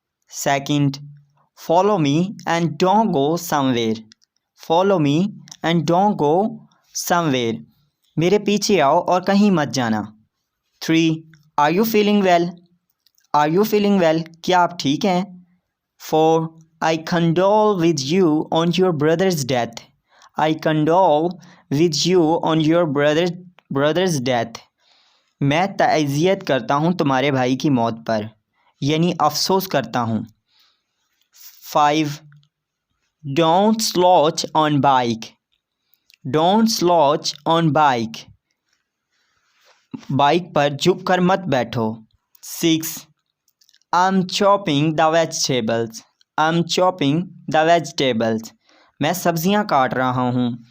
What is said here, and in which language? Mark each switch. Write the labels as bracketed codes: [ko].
[en] Second, follow me and don't go somewhere. Follow me and don't go somewhere. [hi] मेरे पीछे आओ और कहीं मत जाना. [en] 3. Are you feeling well? Are you feeling well? [hi] क्या आप ठीक हैं? [en] 4. I condole with you on your brother's death. I condole with you on your brother's death. [hi] मैं ताज़ियत करता हूँ तुम्हारे भाई की मौत पर, यानी अफसोस करता हूँ. [en] 5. Don't slouch on bike. Don't slouch on bike. [hi] Bike पर झुक कर मत बैठो. [en] 6. I'm chopping the vegetables. I'm chopping the vegetables. [hi] मैं सब्जियां काट रहा हूँ.